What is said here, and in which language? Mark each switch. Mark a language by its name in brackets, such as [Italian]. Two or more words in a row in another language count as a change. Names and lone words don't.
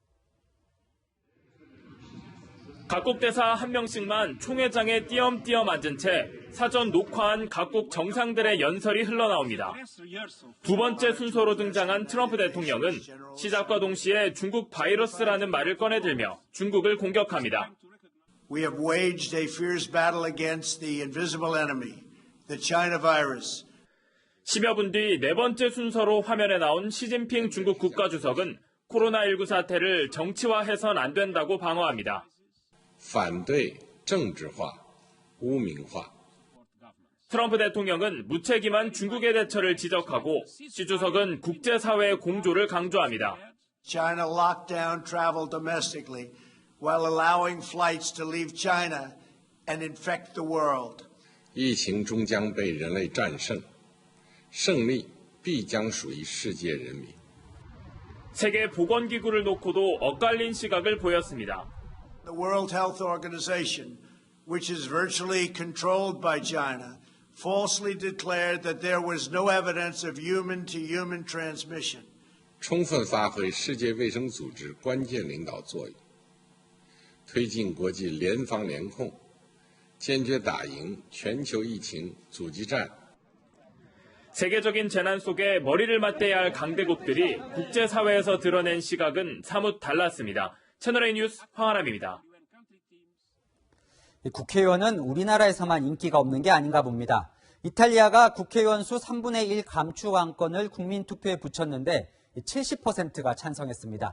[Korean] 각국 대사 한 명씩만 총회장에 띄엄띄엄 앉은 채 사전 녹화한 각국 정상들의 연설이 흘러나옵니다. 두 번째 순서로 등장한 트럼프 대통령은 시작과 동시에 중국 바이러스라는 말을 꺼내들며 중국을 공격합니다. [English] We have waged a fierce battle against the invisible enemy, the China virus. [Korean] 10여 분 뒤 네 번째 순서로 화면에 나온 시진핑 중국 국가주석은 코로나19 사태를 정치화해선 안 된다고 방어합니다. [Chinese] 反对政治化、污名化. [Korean] 트럼프 대통령은 무책임한 중국의 대처를 지적하고 시 주석은 국제사회의 공조를 강조합니다. [English] China locked down travel domestically while allowing flights to leave China and infect the world. [Chinese] 疫情终将被人类战胜，胜利必将属于世界人民. [Korean] 세계 보건기구를 놓고도 엇갈린 시각을 보였습니다. [English] The World Health Organization, which is virtually controlled by China, falsely declared that there was no evidence of human-to-human transmission. [Chinese] 充分发挥世界卫生组织关键领导作用，推进国际联防联控，坚决打赢全球疫情阻击战. [Korean] 세계적인 재난 속에 머리를 맞대야 할 강대국들이 국제사회에서 드러낸 시각은 사뭇 달랐습니다. 채널A 뉴스 황아람입니다. 국회의원은 우리나라에서만 인기가 없는 게 아닌가 봅니다. 이탈리아가 국회의원 수 3분의 1 감축 안건을 국민투표에 붙였는데 70%가 찬성했습니다.